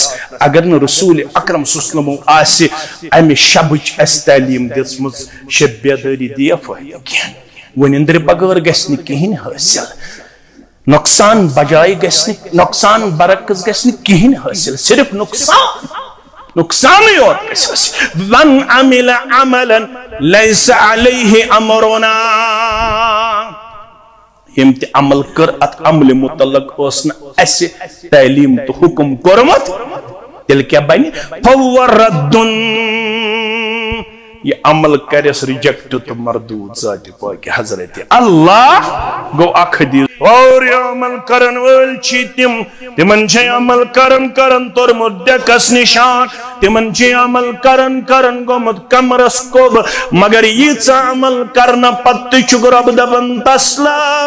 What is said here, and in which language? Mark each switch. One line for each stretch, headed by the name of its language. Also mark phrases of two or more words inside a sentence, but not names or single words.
Kashmiri: اگر نہٕ رسول اکرم
Arabic: صلی اللہ علیہ وسلمو
Kashmiri: آسہِ امہِ شبٕچ اسہِ تعلیٖم دِژمٕژ شب بیدٲری دیا فٲیدٕ کینٛہہ وُنِنٛدرِ بغٲر گژھِ نہٕ کِہیٖنۍ حٲصِل نۄقصان بجائے گژھِ نہٕ نۄقصان برعکس گژھِ نہٕ کِہیٖنۍ حٲصِل صرف نۄقصانٕے یوت گژھِ حٲصِل
Arabic: من عمل عملا ليس عليه امرنا
Kashmiri: یم تہِ عمل کر ات عمل متعلق اوس نہٕ اسہِ تعلیٖم تہٕ حکم کوٚرمُت تیٚلہِ کیٛاہ بنہِ
Arabic: فهو رد
Kashmiri: یہ عمل کرس ریجیکٹ تو مردود ذات پاک حضرت اللہ گو اکھ حدیث اور یہ عمل کرن وول چھ تمن چھ عمل کرن تورمت ڈیکس نشان تمن چھ عمل کرن گومت کمرس کوب مگر یہ عمل کرنا پتہ چھ رب دپن تسلا